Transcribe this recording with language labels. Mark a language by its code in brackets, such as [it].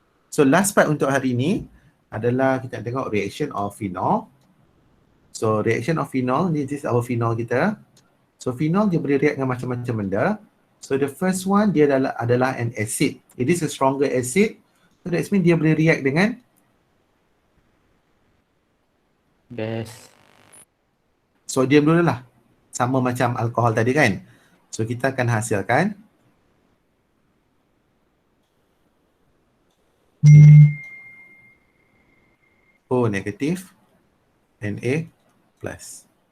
[ms] So last part untuk hari ni adalah kita nak tengok reaction of phenol. [en] So reaction of phenol, this is our phenol kita. [ms] So phenol dia boleh react dengan macam-macam benda. [en] So the first one [ms] dia adalah [en] an acid. It is a stronger acid. So that means [ms] dia boleh react dengan [en] Best. [ms] sodium dulu lah. Sama macam alkohol tadi kan. So kita akan hasilkan O negatif, Na plus.